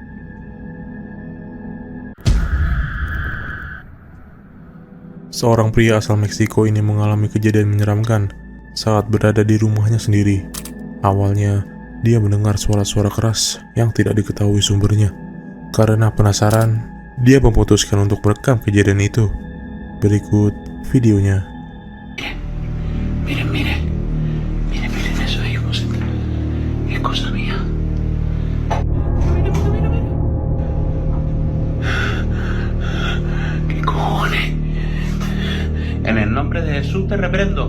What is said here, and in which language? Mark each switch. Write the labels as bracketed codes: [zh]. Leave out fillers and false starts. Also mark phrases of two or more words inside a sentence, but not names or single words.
[id] Seorang pria asal Meksiko ini mengalami kejadian menyeramkan saat berada di rumahnya sendiri. Awalnya, dia mendengar suara-suara keras yang tidak diketahui sumbernya. Karena penasaran, dia memutuskan untuk merekam kejadian itu. Berikut videonya. [es] Miren, eso ahí, es cosa mía. Mira. ¿Qué cojones? En el nombre de Jesús te reprendo.